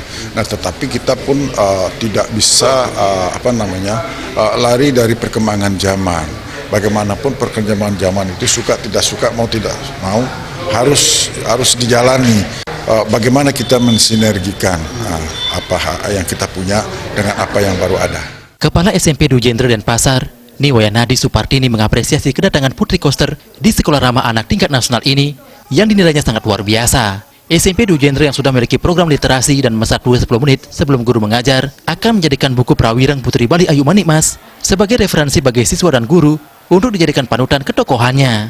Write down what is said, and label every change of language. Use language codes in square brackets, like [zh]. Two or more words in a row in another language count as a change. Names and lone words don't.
[id] Nah, tetapi kita pun tidak bisa lari dari perkembangan zaman. Bagaimanapun perkembangan zaman itu suka tidak suka, mau tidak mau harus dijalani. Bagaimana kita mensinergikan apa yang kita punya dengan apa yang baru ada. Kepala SMP Dwi Jendra Denpasar, Niwayanadi Supartini, mengapresiasi kedatangan Putri Koster di sekolah ramah anak tingkat nasional ini yang dinilainya sangat luar biasa. SMP Dwi Jendra yang sudah memiliki program literasi dan masa 10 menit sebelum guru mengajar akan menjadikan buku Prawirang Putri Bali Ayu Manikmas sebagai referensi bagi siswa dan guru untuk dijadikan panutan ketokohannya.